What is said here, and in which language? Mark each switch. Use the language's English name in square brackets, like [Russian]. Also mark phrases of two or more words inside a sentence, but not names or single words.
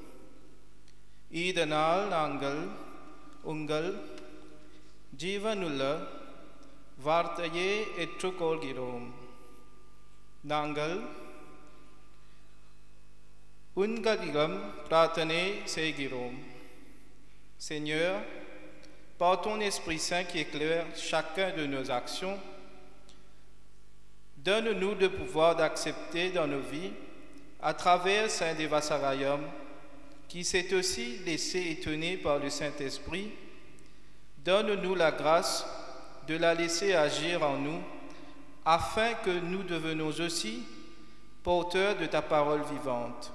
[Tamil] இதனால் நாங்கள் உங்கள் ஜீவனுள்ள வார்த்தையை ஏற்றுக்கொள்கிறோம். நாங்கள் உங்களிடம் பிரார்த்தனை செய்கிறோம். [French] Seigneur, par ton Esprit Saint qui éclaire chacun de nos actions, donne-nous le pouvoir d'accepter dans nos vies, à travers Saint Devasarayam, qui s'est aussi laissé étonner par le Saint-Esprit, donne-nous la grâce de la laisser agir en nous, afin que nous devenions aussi porteurs de ta parole vivante.